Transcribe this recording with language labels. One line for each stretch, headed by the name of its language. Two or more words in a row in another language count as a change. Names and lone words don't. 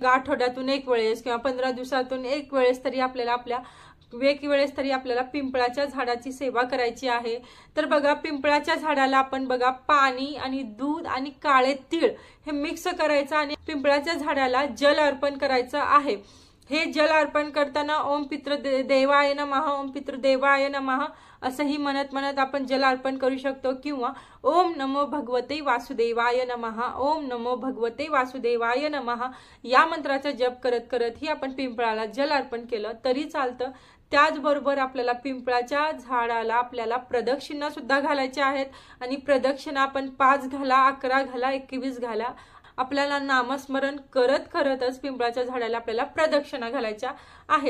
Marathi: आठवड्यातून एक वेळेस किंवा 15 दिवसातून एक वेळेस तरी आपल्याला वेळेस तरी आपल्याला पिंपळाच्या झाडाची सेवा करायची आहे. तर बघा पिंपळाच्या झाडाला आपण बघा पाणी आणि दूध आणि काळे तीळ हे मिक्स करायचं आणि पिंपळाच्या झाडाला जल अर्पण करायचं आहे. हे जल अर्पण करताना
Sanskrit: ओम पितृदेवाय नमः, ओम पितृदेवाय नमः
Marathi: असंही म्हणत आपण जल अर्पण करू शकतो. किंवा
Sanskrit: ओम नमो भगवते वासुदेवाय नमः, ओम नमो भगवते वासुदेवाय नमः
Marathi: या मंत्राचा जप करत करत ही आपण पिंपळाला जल अर्पण केलं तरी चालतं. त्याचबरोबर आपल्याला पिंपळाच्या झाडाला आपल्याला प्रदक्षिणा सुद्धा घालायच्या आहेत. आणि प्रदक्षिणा आपण 5 घाला, 11 घाला, 21 घाला. आपल्याला नामस्मरण करतच पिंपळाच्या झाडाला आपल्याला प्रदक्षिणा घालायच्या आहेत.